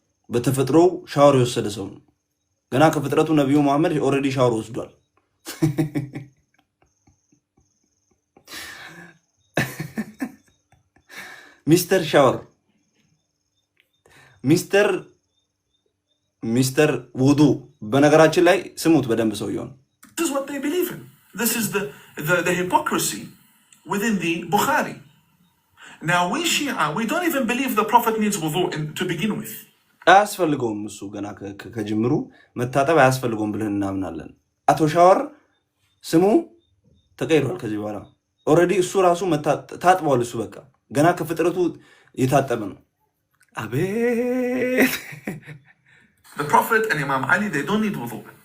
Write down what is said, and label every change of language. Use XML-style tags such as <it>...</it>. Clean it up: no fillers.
<am>በተፈጥሮ ሻወር የወሰደ ሰው ነው። ገና ከፍጥረቱ ነብዩ መሐመድ ኦሬዲ ሻወር ወስዷል። ሚስተር ሻወር ሚስተር ውዱ። በነገራችን ላይ ስሙት በደንብ ሰውየው ነው።</am> <en>This is what they believe in. This is the hypocrisy within the Bukhari. Now we Shia, we don't even believe the prophet needs wudu to begin with.</en> <am>አያስፈልገውም እሱ ገና ከጅምሩ መታጠብ አያስፈልገውም ብለን እናምናለን። አቶ ሻወር ስሙ ተቀይሯል። ከዚህ በኋላ ኦሬዲ እሱ ራሱ ታጥቧል። እሱ በቃ ገና ከፍጥረቱ የታጠበ ነው። አቤት</am> <en>The prophet and Imam Ali, they don't need wudu.</en>